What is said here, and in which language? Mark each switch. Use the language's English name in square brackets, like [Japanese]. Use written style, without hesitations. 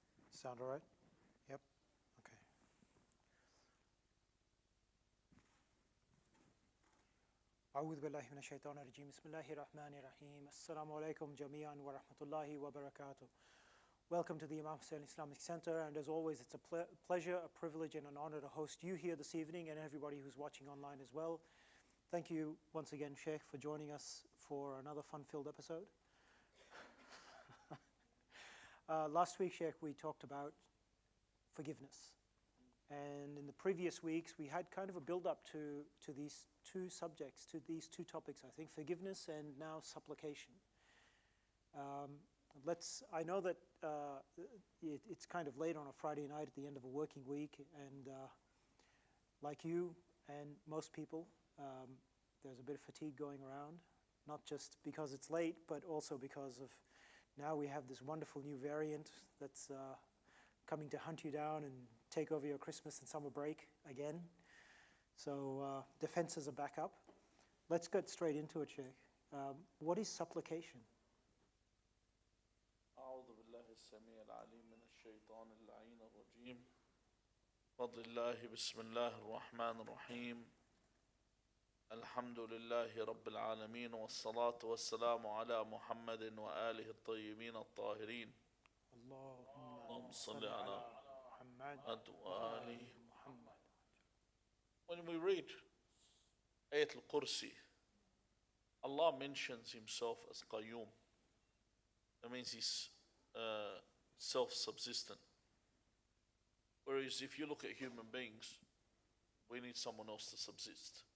[English] Sound all right? Yep. Okay. [Arabic] أعوذ بالله من الشيطان الرجيم بسم الله الرحمن الرحيم السلام عليكم جميعا ورحمة الله وبركاته. [English] Welcome to the Imam Hussein Islamic Center, and as always it's a pleasure, a privilege and an honor to host you here this evening and everybody who's watching online as well. Thank you once again, Sheikh, for joining us for another fun-filled episode. Last week, Sheikh, we talked about forgiveness. And in the previous weeks, we had kind of a build-up to these two subjects, to these two topics, I think, forgiveness and now supplication. I know that it's kind of late on a Friday night at the end of a working week, and like you and most people, there's a bit of fatigue going around, not just because it's late, but also because of now we have this wonderful new variant that's coming to hunt you down and take over your Christmas and summer break again. So defenses are back up. Let's get straight into it, Sheikh. What is supplication? [Arabic] أعوذ بالله السميع العليم من الشيطان اللعين الرجيم بفضل الله بسم الله الرحمن الرحيم الحمد لله رب العالمين والصلاة والسلام على محمد وآله الطيبين الطاهرين اللهم صل على محمد وآل محمد. [English] When we read Ayat al-Kursi, Allah mentions himself as Qayyum. That means he's self-subsistent. Whereas if you look at human beings, we need someone else to subsist.